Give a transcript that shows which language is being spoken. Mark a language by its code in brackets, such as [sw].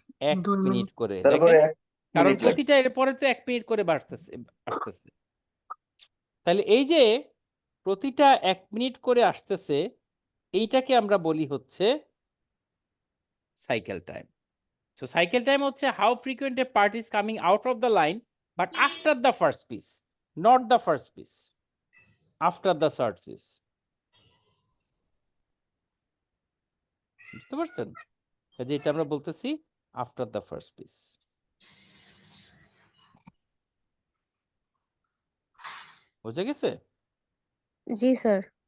[bn] 1 minute করে। তারপরে দেখেন 1 কারণ মিনিট লাগে। প্রতিটা এরপরে তো 1 মিনিট করে আসতেছে। তাহলে এই যে প্রতিটা 1 মিনিট করে আসতেছে, এইটাকে আমরা বলি হচ্ছে cycle time. [en] So cycle time [bn] হচ্ছে [en] how frequent a part is coming out of the line but after the first piece, not the first piece, after the third piece. [bn] বুঝতে পারছেন? কাজে এটা আমরা বলতেছি [en] after the first piece. [bn] বুঝে গেছে? জি sir.